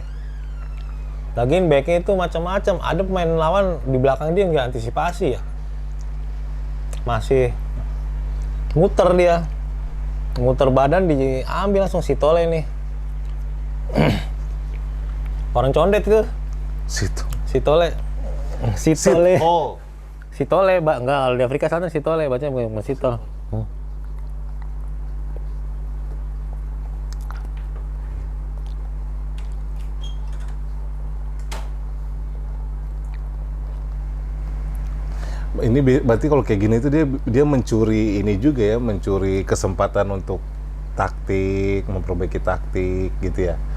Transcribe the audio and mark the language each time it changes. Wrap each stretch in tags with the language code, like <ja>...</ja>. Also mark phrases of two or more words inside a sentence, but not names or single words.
<id>Lagian backnya itu macam-macam. Ada pemain lawan di belakang dia nggak antisipasi ya. Masih muter dia. Muter badan diambil langsung si Tole nih. Orang condet itu. Situ. Si Tole. Si Tole. Oh. Si Tole, enggak kalau di Afrika Selatan si Tole bacanya bukan si Tol. Ini berarti kalau kayak gini tuh dia mencuri ini juga ya, mencuri kesempatan untuk taktik, memperbaiki taktik gitu ya.</id>